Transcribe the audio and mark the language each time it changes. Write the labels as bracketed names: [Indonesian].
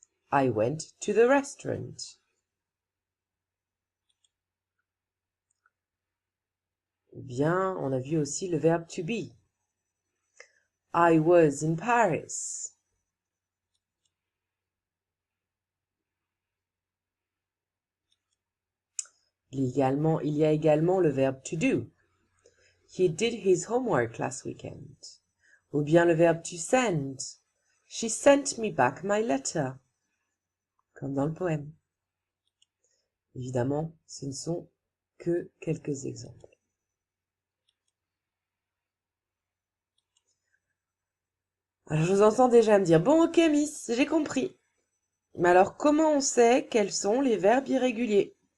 [English] I went to the restaurant. [French] Ou bien, on a vu aussi le verbe to be. [English] I was in Paris. [French] Il y a également le verbe to do. [English] He did his homework last weekend. [French] Ou bien le verbe to send. [English] She sent me back my letter. [French] Comme dans le poème. Évidemment, ce ne sont que quelques exemples. Alors, je vous entends déjà me dire, bon, ok, Miss, j'ai compris. Mais alors, comment on sait quels sont les verbes irréguliers?